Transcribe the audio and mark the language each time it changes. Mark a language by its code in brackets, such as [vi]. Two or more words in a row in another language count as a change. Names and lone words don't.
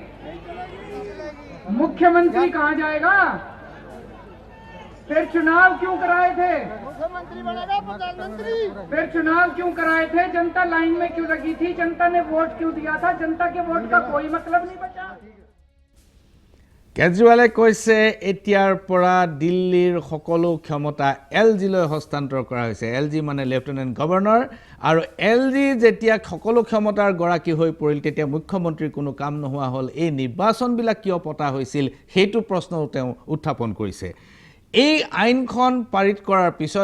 [hi] मुख्यमंत्री कहां जाएगा फिर चुनाव क्यों कराए थे मुख्यमंत्री बनेगा प्रधानमंत्री फिर चुनाव क्यों कराए थे जनता लाइन में क्यों लगी थी जनता ने वोट क्यों दिया था जनता के वोट का कोई मतलब नहीं बचा [as] কেজৰিৱালে কৈছে এতিয়াৰ পৰা দিল্লীৰ সকলো ক্ষমতা এলজিলৈ হস্তান্তৰ কৰা হৈছে এলজি মানে [en] Lieutenant Governor [as] আৰু এলজি যেতিয়া সকলো ক্ষমতাৰ গৰাকী হৈ পৰিল তেতিয়া মুখ্যমন্ত্ৰীৰ কোনো কাম নোহোৱা হ'ল এই নিৰ্বাচনবিলাক কিয় পতা হৈছিল সেইটো প্ৰশ্নও তেওঁ উত্থাপন কৰিছে এই আইনখন পাৰিত কৰাৰ পিছত